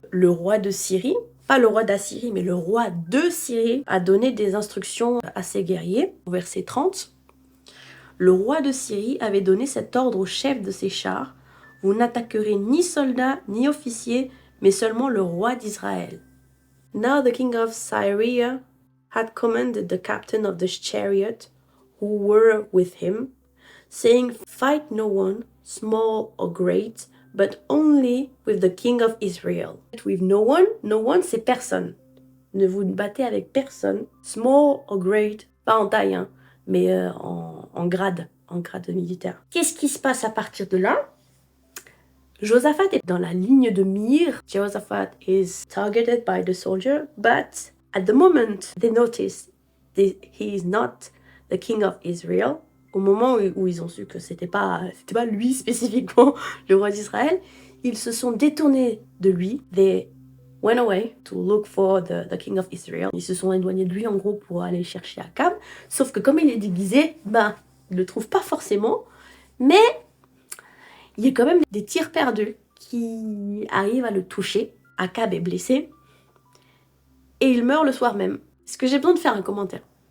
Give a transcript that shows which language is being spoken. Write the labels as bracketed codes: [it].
[fr] Le roi de Syrie, pas le roi d'Assyrie, mais le roi de Syrie, a donné des instructions à ses guerriers. Au verset 30, le roi de Syrie avait donné cet ordre au chef de ses chars, vous n'attaquerez ni soldats ni officiers, mais seulement le roi d'Israël. [en] Now the king of Syria had commanded the captain of the chariot who were with him, saying, fight no one, small or great, but only with the king of Israel. With no one [fr] c'est personne. Ne vous battez avec personne, [en] small or great, [fr] pas en taille, hein, mais en grade militaire. Qu'est-ce qui se passe à partir de là? Josaphat est dans la ligne de mire. [en] Josaphat is targeted by the soldier, but at the moment they notice he is not the king of Israel. [fr] Au moment où ils ont su que c'était pas lui spécifiquement le roi d'Israël, ils se sont détournés de lui. [en] They went away to look for the king of Israel. [fr] Ils se sont éloignés de lui en gros pour aller chercher Akab. Sauf que comme il est déguisé, ils le trouvent pas forcément. Mais il y a quand même des tirs perdus qui arrivent à le toucher. Akab est blessé. Et il meurt le soir même. Est-ce que j'ai besoin de faire un commentaire?